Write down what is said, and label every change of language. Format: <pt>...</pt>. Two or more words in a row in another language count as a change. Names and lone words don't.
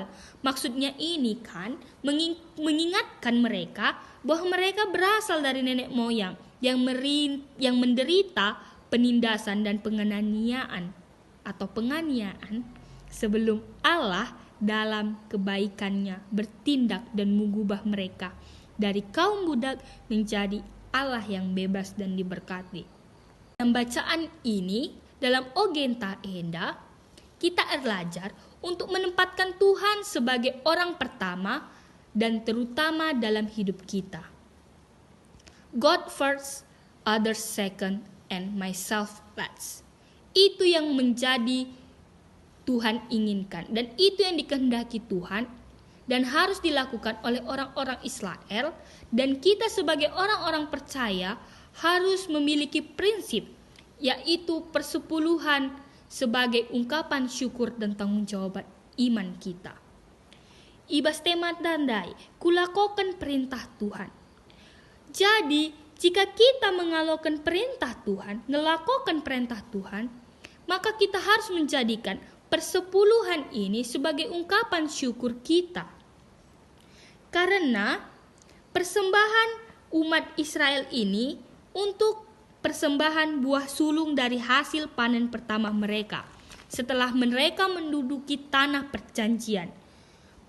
<id>Maksudnya ini kan mengingatkan mereka bahwa mereka berasal dari nenek moyang yang menderita penindasan dan penganiayaan atau penganiayaan sebelum Allah dalam kebaikannya bertindak dan mengubah mereka dari kaum budak menjadi Allah yang bebas dan diberkati. Dalam bacaan ini, dalam</id> <btx>Ogenta Enda,</btx> <id>kita belajar untuk menempatkan Tuhan sebagai orang pertama dan terutama dalam hidup kita.</id> <en>God first, others second, and myself last.</en> <id>Itu yang menjadi Tuhan inginkan, dan itu yang dikehendaki Tuhan dan harus dilakukan oleh orang-orang Israel, dan kita sebagai orang-orang percaya harus memiliki prinsip, yaitu persepuluhan sebagai ungkapan syukur dan tanggung jawab iman kita.</id> <btx>Ibas temat dandai, kulakokan perintah Tuhan.</btx> <id>Jadi, jika kita mengalokkan perintah Tuhan, ngelakokan perintah Tuhan, maka kita harus menjadikan persepuluhan ini sebagai ungkapan syukur kita. Karena persembahan umat Israel ini untuk persembahan buah sulung dari hasil panen pertama mereka setelah mereka menduduki tanah perjanjian.</id>